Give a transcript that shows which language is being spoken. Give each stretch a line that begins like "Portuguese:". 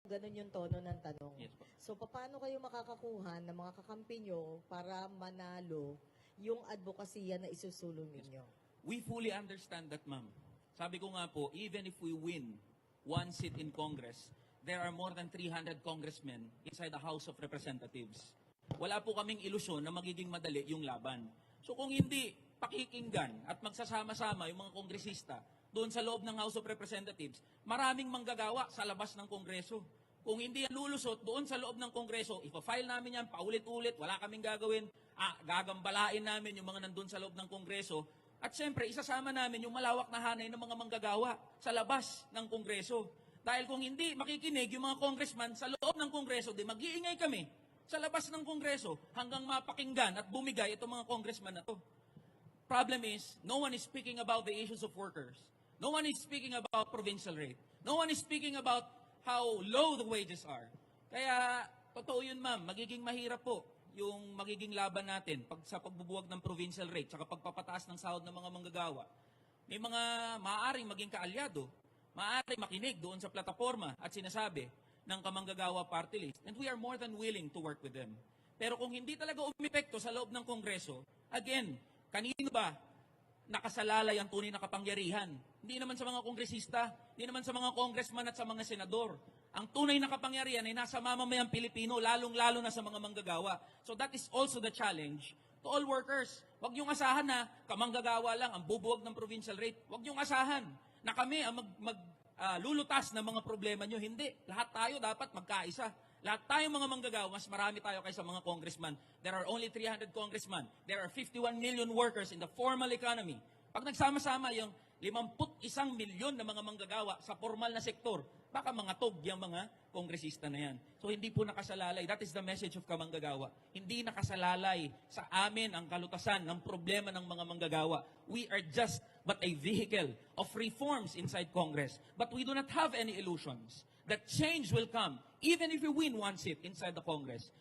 Filipino: Ganun yung tono ng tanong. Yes po. So, paano kayo makakakuha ng mga kakampi nyo para manalo yung advokasya na isusulong ninyo?
English: We fully understand that, ma'am.
Filipino: Sabi ko nga po,
English: even if we win one seat in Congress, there are more than 300 congressmen inside the House of Representatives.
Filipino: Wala po kaming ilusyon na magiging madali yung laban. So kung hindi pakikinggan at magsasama-sama yung mga kongresista doon sa loob ng House of Representatives, maraming manggagawa sa labas ng Kongreso. Kung hindi yan lulusot doon sa loob ng Kongreso, ipa-file namin yan paulit-ulit, wala kaming gagawin, gagambalain namin yung mga nandun sa loob ng Kongreso. At siyempre, isasama namin yung malawak na hanay ng mga manggagawa sa labas ng Kongreso. Dahil kung hindi makikinig yung mga congressman sa loob ng Kongreso, di mag-iingay kami sa labas ng Kongreso hanggang mapakinggan at bumigay itong mga congressman na to.
English: Problem is, no one is speaking about the issues of workers. No one is speaking about provincial rate. No one is speaking about how low the wages are.
Filipino: Kaya, totoo yun ma'am, magiging mahirap po yung magiging laban natin sa pagbubuwag ng provincial rate tsaka pagpapataas ng sahod ng mga manggagawa. May mga maaaring maging kaalyado, maaaring makinig doon sa plataforma at sinasabi ng kamanggagawa party list,
English: and we are more than willing to work with them.
Filipino: Pero kung hindi talaga umepekto sa loob ng Kongreso, again, kanino ba nakasalalay ang tunay na kapangyarihan? Hindi naman sa mga kongresista, hindi naman sa mga congressman at sa mga senador. Ang tunay na kapangyarihan ay nasa mamamayang Pilipino, lalong-lalo na sa mga manggagawa.
English: So that is also the challenge to all workers.
Filipino: Huwag niyong asahan na kamanggagawa lang ang bubuwag ng provincial rate. Huwag niyong asahan na kami ang lulutas ng mga problema niyo. Hindi. Lahat tayo dapat magkaisa. Lahat tayong mga manggagawa, mas marami tayo kaysa mga congressman.
English: There are only 300 congressmen. There are 51 million workers in the formal economy.
Filipino: Pag nagsama-sama yung 51 milyon na mga manggagawa sa formal na sektor, baka mga tog yung mga kongresista na yan. So hindi po nakasalalay.
English: That is the message of kamanggagawa.
Filipino: Hindi nakasalalay sa amin ang kalutasan ng problema ng mga manggagawa.
English: We are just but a vehicle of reforms inside Congress. But we do not have any illusions that change will come even if we win one seat inside the Congress.